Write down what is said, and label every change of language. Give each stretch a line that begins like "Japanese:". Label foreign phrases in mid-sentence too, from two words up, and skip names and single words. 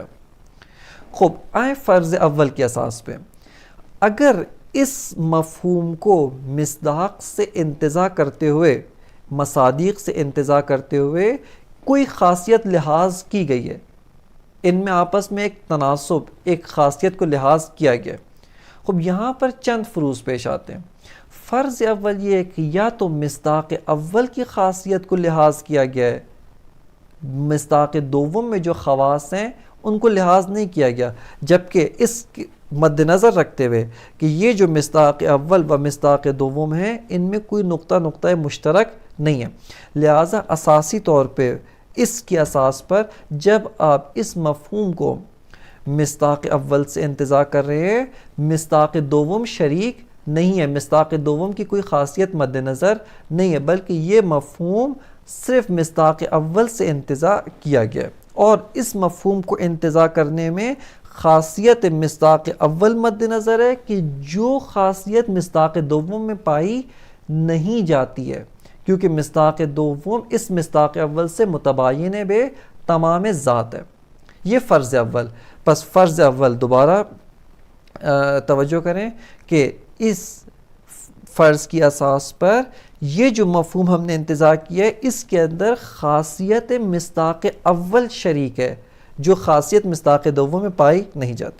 Urdu: خوب آئیں فرض اول کے اساس پہ، اگر اس مفہوم کو مصداق سے انتزاع کرتے ہوئے، مصادیق سے انتزاع کرتے ہوئے کوئی خاصیت لحاظ کی گئی ہے، ان میں آپس میں ایک تناسب، ایک خاصیت کو لحاظ کیا گیا، خوب یہاں پر چند فروض پیش آتے ہیں۔ فرض اول یہ ہے کہ یا تو مصداق اول کی خاصیت کو لحاظ کیا گیا ہے، مصداق دوم میں جو خواص ہیں ان کو لحاظ نہیں کیا گیا، جبکہ اس مد نظر رکھتے ہوئے کہ یہ جو مصداق اول و مصداق دوم ہیں ان میں کوئی نقطہ مشترک نہیں ہے، لہٰذا اساسی طور پہ اس کی اساس پر جب آپ اس مفہوم کو مصداق اول سے انتزاع کر رہے ہیں، مصداق دوم شریک نہیں ہے، مصداق دوم کی کوئی خاصیت مد نظر نہیں ہے، بلکہ یہ مفہوم صرف مصداق اول سے انتزاع کیا گیا، اور اس مفہوم کو انتزاع کرنے میں خاصیت مصداق اول مد نظر ہے کہ جو خاصیت مصداق دوم میں پائی نہیں جاتی ہے، کیونکہ مصداق دوم اس مصداق اول سے متباین بے تمام ذات ہے۔ یہ فرض اول۔ پس فرض اول دوبارہ توجہ کریں کہ اس فرض کی اساس پر یہ جو مفہوم ہم نے انتزاع کیا ہے اس کے اندر خاصیت مصداق اول شریک ہے جو خاصیت مصداق دوم میں پائی نہیں جاتی۔